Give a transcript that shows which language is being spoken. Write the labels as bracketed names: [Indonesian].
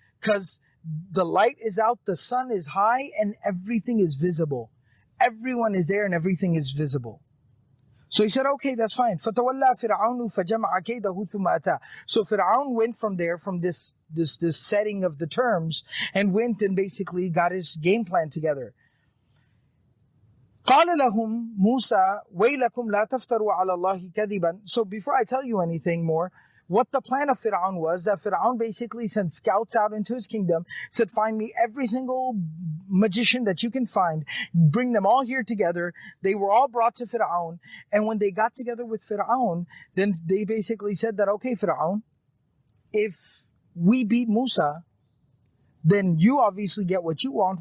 [English] Because the light is out, the sun is high, and everything is visible. Everyone is there and everything is visible. So he said, okay, that's fine. [Arabic] فَتَوَلَّى فِرْعَوْنُ فَجَمَعَ كَيْدَهُ ثُمَّ أَتَى. [English] So Fir'aun went from there, from this setting of the terms, and went and basically got his game plan together. [Arabic] قال لهم موسى ويلكم لا تفتروا على الله كذبا. [English] So before I tell you anything more, what the plan of Fir'aun was, that Fir'aun basically sent scouts out into his kingdom, said, find me every single magician that you can find, bring them all here together. They were all brought to Fir'aun, and when they got together with Fir'aun, then they basically said that, okay, Fir'aun, if we beat Musa, then you obviously get what you want.